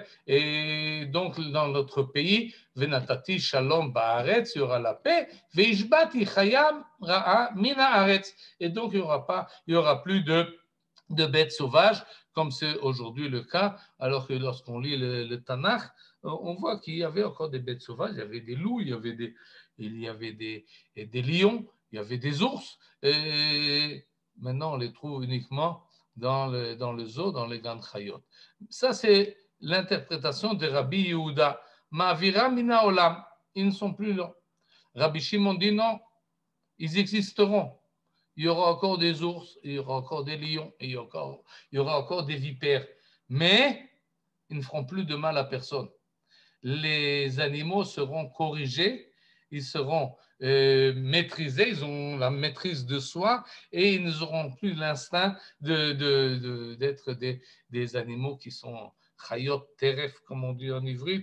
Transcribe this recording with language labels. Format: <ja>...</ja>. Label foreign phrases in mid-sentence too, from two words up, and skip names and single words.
<fr>Et donc dans notre pays,</fr> <he>ונתתי שלום בארץ,</he> <fr>il y aura la paix,</fr> <he>והשבתי חיה רעה מן הארץ,</he> <fr>et donc il n'y aura plus de bêtes sauvages, comme c'est aujourd'hui le cas, alors que lorsqu'on lit le Tanakh, on voit qu'il y avait encore des bêtes sauvages, il y avait des loups, il y avait des lions, il y avait des ours, et maintenant on les trouve uniquement dans le zoo, dans les</fr> <he>גן חיות.</he> <fr>Ça, c'est l'interprétation de Rabbi Yehuda.</fr> <he>מעבירה מן העולם,</he> <fr>ils ne sont plus là. Rabbi Shimon dit non, ils existeront. Il y aura encore des ours, il y aura encore des lions, et il y aura encore des vipères. Mais ils ne feront plus de mal à personne. Les animaux seront corrigés, ils seront maîtrisés, ils ont la maîtrise de soi, et ils n'auront plus l'instinct d'être des animaux qui sont</fr> <he>חיות טרף,</he> <fr>comme on dit en ivrite.</fr>